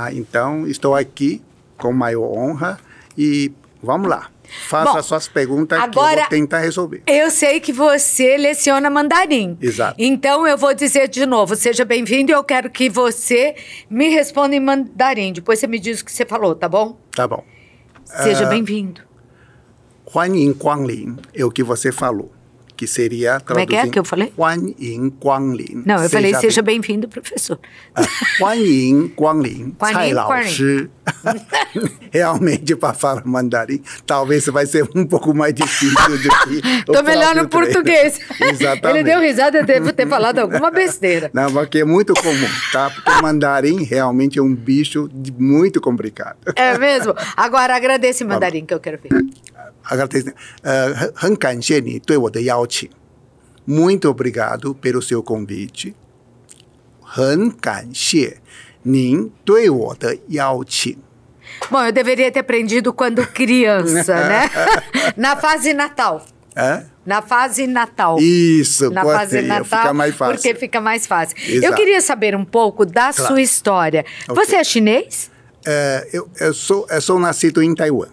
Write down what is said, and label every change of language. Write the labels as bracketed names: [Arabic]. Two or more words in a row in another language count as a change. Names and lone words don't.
[Portuguese] Então, estou aqui com maior honra e Vamos lá. Faça as suas perguntas que eu vou tentar resolver. Eu sei que você leciona mandarim. Exato. Então, eu vou dizer de novo, seja bem-vindo e eu quero que você me responda em mandarim. Depois você me diz o que você falou, tá bom? Tá bom. Seja bem-vindo. [Chinese] 欢迎光临 [Portuguese] é o que você falou, que seria... Como é que eu falei? [Chinese] 欢迎光临. [Portuguese] Não, eu falei seja bem-vindo, professor. [Chinese] 欢迎光临 蔡老师. [Portuguese] Realmente, para falar mandarim, talvez vai ser um pouco mais difícil do que Estou melhor no português. Exatamente. Ele deu risada, deve ter falado alguma besteira. Não, porque é muito comum, tá? Porque o mandarim realmente é um bicho muito complicado. É mesmo? Agora, agradece o mandarim que eu quero ver. Agradeço. [Chinese] 很感谢你对我的邀请. [Portuguese] Muito obrigado pelo seu convite. [Chinese] 很感谢您对我的邀请. [Portuguese] Bom, eu deveria ter aprendido quando criança, né? Na fase Natal. Na fase Natal. Isso, na fase Natal, fica mais fácil. Porque fica mais fácil. Exato. Eu queria saber um pouco da sua história. Okay. Você é chinês? Eu sou nascido em Taiwan.